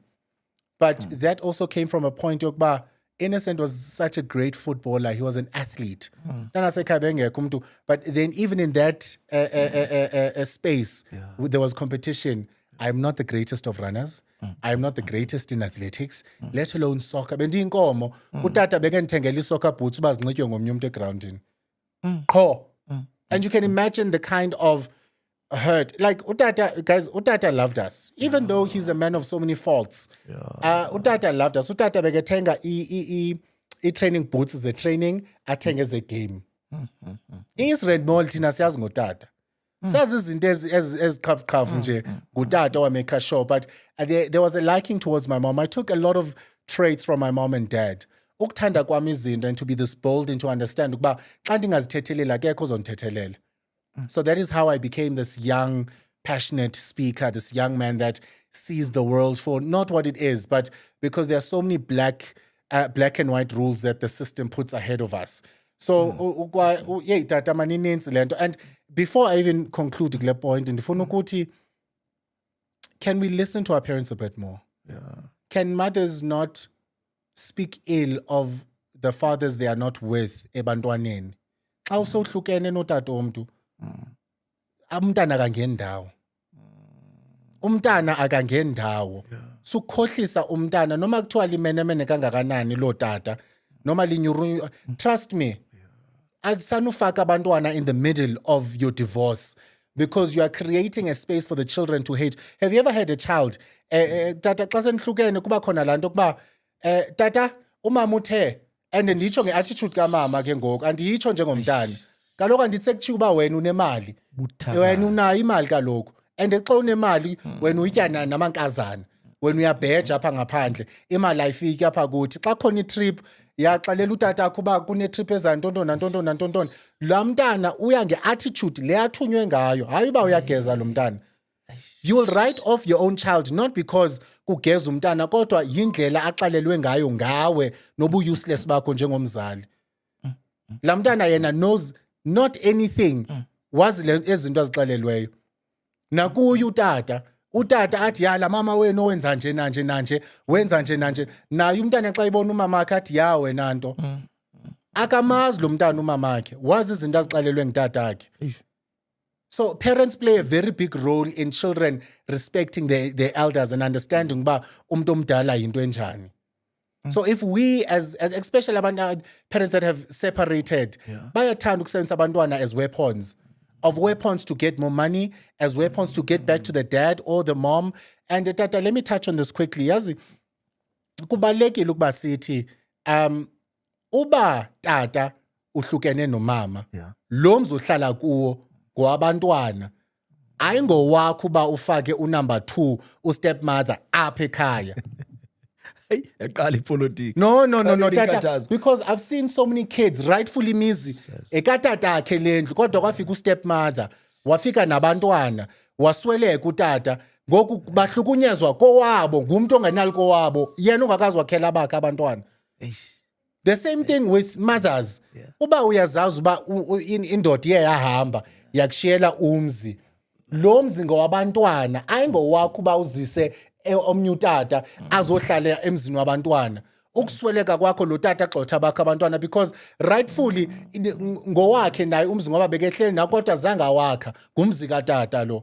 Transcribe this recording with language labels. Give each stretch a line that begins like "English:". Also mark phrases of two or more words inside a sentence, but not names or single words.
English: But that also came from a point of Innocent was such a great footballer. He was an athlete. But then even in that space, there was competition. I'm not the greatest of runners. I'm not the greatest in athletics, let alone soccer.
Xhosa: Bendinkomo, utata bekandithengela
English: soccer boots
Xhosa: uba zinxitywe ngomnye umuntu egroundini.
English: And you can imagine the kind of hurt. Like Utata loved us, even though he's a man of so many faults. Utata loved us. Utata bekethenga training boots as a training, athenge as a game.
Xhosa: Israel Mall thina siyazi ngotata. Sazi izinto eziqhafuqhafu nje ngutata owameka sure.
English: But there was a liking towards my mom. I took a lot of traits from my mom and dad.
Xhosa: Ukuthanda kwami izinto
English: and to be this bold and to understand
Xhosa: ukuba xa ndingazithethelela akekho ozondithethelela.
English: So that is how I became this young, passionate speaker, this young man that sees the world for not what it is, but because there are so many black and white rules that the system puts ahead of us. So, and before I even conclude the point, can we listen to our parents a bit more? Can mothers not speak ill of the fathers they are not with ebantwaneni?
Xhosa: Xa usohlukene notata omntu, umntana kangendawo. umntana akangendawo sukhohlisa umntana noma kuthiwa limenemene kangakanani lo tata noma linyuru.
English: Trust me,
Xhosa: asanufaka abantwana
English: in the middle of your divorce because you are creating a space for the children to hate. Have you ever had a child
Xhosa: tata xa senihlukene kuba khona laa nto kuba tata umama uthe, and nditsho nge-attitude kamama ke ngoku andiyitsho njengomntana, kaloku anditsekuthiya uba wena unemali, wena unayo imali kaloku, and xa unemali wena uyitya namankazana, wena uyabheja apha ngaphandle, imali ayifiki apha kuthi. Xa khona itrip yaxelela utata akho uba kunetrip ezantontona. Laa mntana uya nge-attitude le athunywe ngayo, hayi uba uyageza lo mntana.
English: You will write off your own child not because
Xhosa: kugeza umntana kodwa yindlela axelelwe ngayo ngawe nobu-useless bakho njengomzali. Laa mntana yena
English: knows not anything,
Xhosa: wazi ezinto azixelelweyo. Nakuye utata athi la mama wenu wenza nje nanje wenza nje nanje, naye umntana xa ibona umama akhe athi wena nto. Akamazi lo mntana umama akhe, wazi izinto azixelelwe ngutata akhe.
English: So parents play a very big role in children respecting their elders and understanding
Xhosa: uba umuntu omdala yinto enjani.
English: So if we as especially abantu parents that have separated,
Xhosa: bayathanda ukusebenzisa abantwana
English: as weapons to get more money, as weapons to get back to the dad or the mom. And tata, let me touch on this quickly.
Xhosa: Yazi kubalekile ukuba sithi uba tata uhlukene nomama, lo mzi uhlala kuwo ngowabantwana, ayingowakho uba ufake unumber 2 ustepmother apha ekhaya. Eqala ipolitiki. No, tata,
English: because I've seen so many kids rightfully
Xhosa: mizi ekatata akhe lendlu kodwa kwafika ustepmother, wafika nabantwana, wasweleka utata, ngoku bahlukunyezwa kowabo ngumuntu ongenali kowabo, yena ungakazi wakhela bakhe abantwana.
English: The same thing with mothers.
Xhosa: Uba uyazazi uba indoda iye yahamba yakushiyela umzi, lo mzi ngowabantwana, ayingowakho uba uzise omnye utata azohlala emzini wabantwana. Ukusweleka kwakho lo tata xotha bakhe abantwana
English: because rightfully
Xhosa: ngowakhe naye umzi ngoba bekehleli nawo kodwa zange awakha, ngumzi katata lo.